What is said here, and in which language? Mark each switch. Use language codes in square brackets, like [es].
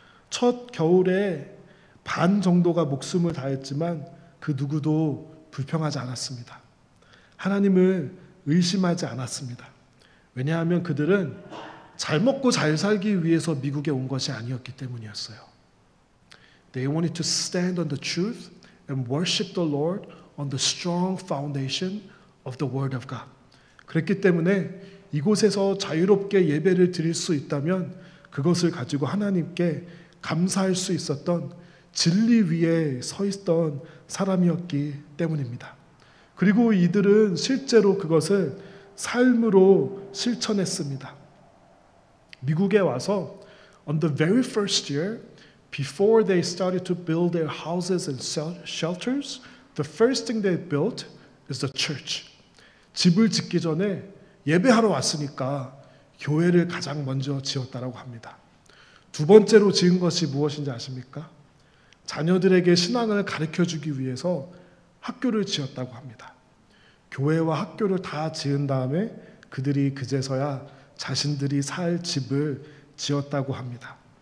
[ko] 첫 겨울에 반 정도가 목숨을 다했지만 그 누구도 불평하지 않았습니다. 하나님을 의심하지 않았습니다. 왜냐하면 그들은 잘 먹고 잘 살기 위해서 미국에 온 것이 아니었기 때문이었어요. [en] They wanted to stand on the truth and worship the Lord on the strong foundation of the Word of God. [ko] 그랬기 때문에 이곳에서 자유롭게 예배를 드릴 수 있다면 그것을 가지고 하나님께 감사할 수 있었던 진리 위에 서 있던 사람이었기 때문입니다. 그리고 이들은 실제로 그것을 삶으로 실천했습니다. 미국에 와서 [en] on the very first year, before they started to build their houses and shelters, the first thing they built is the church. [ko] 집을 짓기 전에 예배하러 왔으니까 교회를 가장 먼저 지었다라고 합니다. 두 번째로 지은 것이 무엇인지 아십니까? 자녀들에게 신앙을 가르쳐주기 위해서 학교를 지었다고 합니다. 교회와 학교를 다 지은 다음에 그들이 그제서야 자신들이 살 집을 지었다고 합니다.